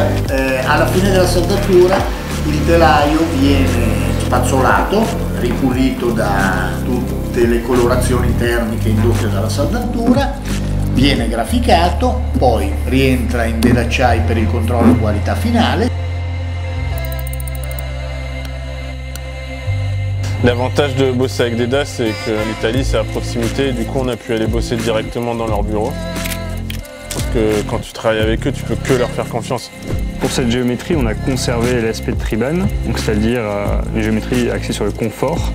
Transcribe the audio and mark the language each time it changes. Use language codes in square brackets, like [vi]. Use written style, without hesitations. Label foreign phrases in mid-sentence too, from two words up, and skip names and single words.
[it] Alla fine della saldatura il telaio viene spazzolato, ripulito da tutte le colorazioni termiche indotte dalla saldatura, viene graficato, poi rientra in Dedacciai per il controllo qualità finale. [fr] L'avantage de bosser avec Deda, c'est que l'Italie c'est à proximité et du coup on a pu aller bosser directement dans leur bureau. Parce que quand tu travailles avec eux, tu peux que leur faire confiance. Pour cette géométrie, on a conservé l'aspect de Triban, c'est-à-dire une géométrie axée sur le confort.